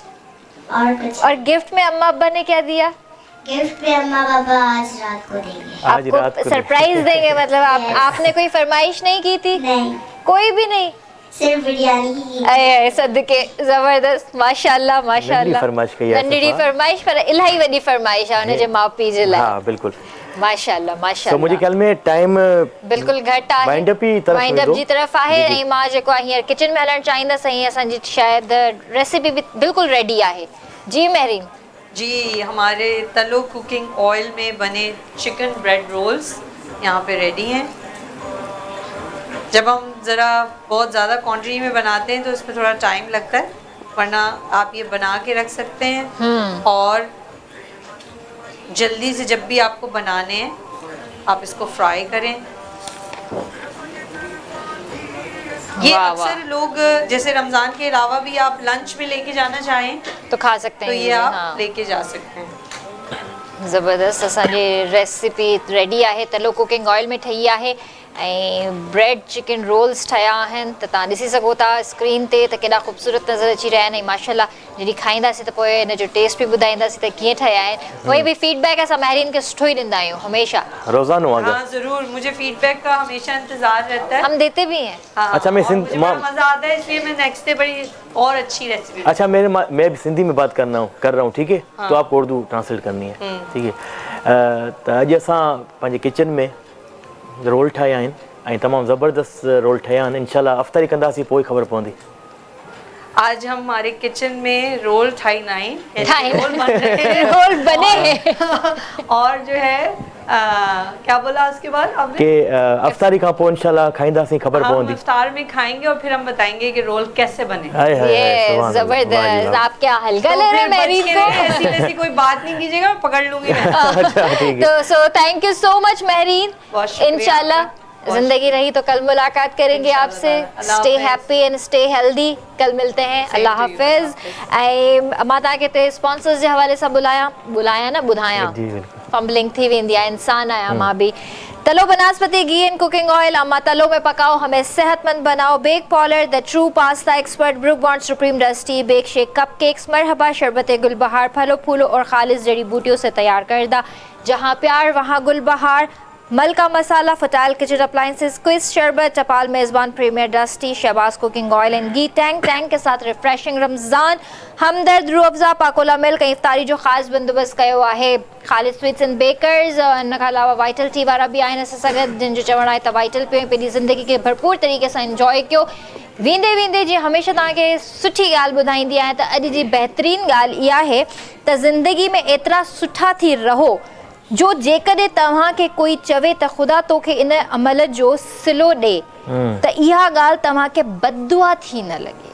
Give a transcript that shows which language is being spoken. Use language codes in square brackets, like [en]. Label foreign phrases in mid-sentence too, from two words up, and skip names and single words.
[ur] اور گفٹ میں اماں ابا نے کیا دیا? گفٹ پہ اماں پاپا آج رات کو دیں گے. آج رات आपको को سرپرائز دیں گے? مطلب آپ نے کوئی فرمائش نہیں کی تھی? नहीं, کوئی بھی نہیں, صرف بریانی کی. ارے صدقے، زبردست، ماشاءاللہ ماشاءاللہ. فرمائش کہی ہے [sd] नंढड़ी फरमाइश पर इलाही वॾी फरमाइश आहे हुनजे माउ पीउ जे लाइ। [ur] ہاں بالکل. माशाल्लाह तो माशाल्लाह। مجھے خیال میں ٹائم [sd] बिल्कुल घटि आहे, [en] wind up [ur] ہی طرف [en] wind up [sd] जी तरफ़ आहे। ऐं मां जेको आहे हींअर किचन में हलणु चाहींदसि ऐं असांजी शायदि रेसिपी बि बिल्कुल रेडी आहे। [ur] جی مہرین جی، ہمارے تلو کوکنگ آئل میں بنے [en] chicken bread rolls [ur] یہاں پہ ریڈی ہیں. جب ہم ذرا بہت زیادہ کوانٹٹی میں بناتے ہیں تو اس میں تھوڑا ٹائم لگتا ہے، ورنہ آپ یہ بنا کے رکھ سکتے ہیں اور جلدی سے جب بھی آپ کو بنانے ہیں آپ اس کو فرائی کریں. یہ اکثر لوگ جیسے رمضان کے علاوہ بھی آپ لنچ میں لے کے جانا چاہیں تو کھا سکتے ہیں, تو یہ آپ لے کے جا سکتے ہیں. [sd] ज़बरदस्त असांजी रेसिपी रेडी आहे। तलो कुकिंग ऑयल में ठही आहे ऐं [en] bread chicken rolls [sd] ठहिया आहिनि त तव्हां ॾिसी सघो था स्क्रीन ते त केॾा ख़ूबसूरत नज़र अची रहिया आहिनि। ऐं माशाल्लाह जॾहिं खाईंदासीं त पोइ हिन जो टेस्ट बि ॿुधाईंदासीं त कीअं ठहिया आहिनि। उहे बि फीडबैक असां महरीन खे सुठो ई ॾींदा आहियूं हमेशा, रोज़ानो। [ur] ہاں ضرور، مجھے فیڈبیک کا ہمیشہ انتظار رہتا ہے, ہم دیتے بھی ہیں. हाँ, اچھا، میں مجھے بڑا مزہ آتا ہے، اس لیے میں [en] next day [ur] بڑی اور اچھی ریسپی. اچھا، میں سندھی میں بات کر رہا ہوں، ٹھیک ہے؟ تو آپ کو اردو ٹرانسلیٹ کرنی ہے، ٹھیک ہے? [sd] तो अॼु असां पंहिंजे किचन में रोल ठाहिया आहिनि ऐं तमामु ज़बरदस्त रोल ठहिया आहिनि। इंशाल्लाह अफ्तारी कंदासीं पोइ ख़बर पवंदी। [ur] آج ہم ہمارے کچن میں رول ٹھائی رول بنے ہیں اور جو ہے کیا بولا اس کے بعد آپ نے [sd] कि अफ्तारी खां पोइ इंशाल्लाह खाईंदासीं, ख़बर [ur] हम [sd] पवंदी। [ur] افطار میں کھائیں گے اور پھر ہم بتائیں گے کہ رول کیسے بنے. یہ زبردست، آپ کیا ہلکا لے رہے ہیں مہرین کو? ایسی کوئی بات نہیں کیجیے گا، پکڑ لوں گی میں. [en] तो so thank you so much महरीन। [ur] ان شاء اللہ زندگی رہی تو کل ملاقات کریں گے آپ سے. [en] Stay happy and stay healthy. [ur] کل ملتے ہیں۔ اللہ حافظ. [sd] ऐं मां तव्हांखे हिते स्पॉन्सर्स जे हवाले सां बुलाया न ॿुधायां, फंबलिंग थी वेंदी आहे, इंसान आहियां मां भी। [ur] تلو بناسپتی گھی اینڈ کوکنگ آئل، اماں تلو میں پکاؤ، ہمیں صحت مند بناؤ. बेक पॉलर [en] the true pasta expert, [ur] ब्रुक बॉन्ड सुप्रीम डस्टी, बेक शेक कप केक्स, मरहबा शरबत गुलबहार, پھلوں پھولوں اور خالص جڑی بوٹیوں سے تیار کردہ. جہاں پیار وہاں گلبہار, [sd] मलका मसाला, फटाइल किचन अप्लायंसेस, क्विज शरबत, टपाल मेज़बान, प्रीमियर डस्टी, शहबाज कुकिंग ऑयल एंड घी, [ur] ٹینک کے ساتھ ریفریشنگ رمضان, [sd] हमदर्द, रूह अफ़ज़ा, पाकोला मिल्क ऐं इफ्तारी जो ख़ासि बंदोबस्तु कयो आहे। ख़ालिद स्वीट्स एंड बेकर्स, इन खां अलावा वाइटल टी वारा बि आहिनि असां सां गॾु, जिन जो चवणु आहे त वाइटल पियो ऐं पंहिंजी ज़िंदगी खे भरपूर तरीक़े सां इंजॉय कयो। वेंदे वेंदे जीअं हमेशह तव्हांखे सुठी ॻाल्हि ॿुधाईंदी आहियां त अॼु जी बहितरीनु ॻाल्हि इहा आहे त ज़िंदगी में एतिरा सुठा थी रहो जो जेकॾहिं तव्हांखे कोई चवे त ख़ुदा तोखे इन अमल जो सिलो ॾे त इहा ॻाल्हि तव्हांखे बददुआ थी न लॻे।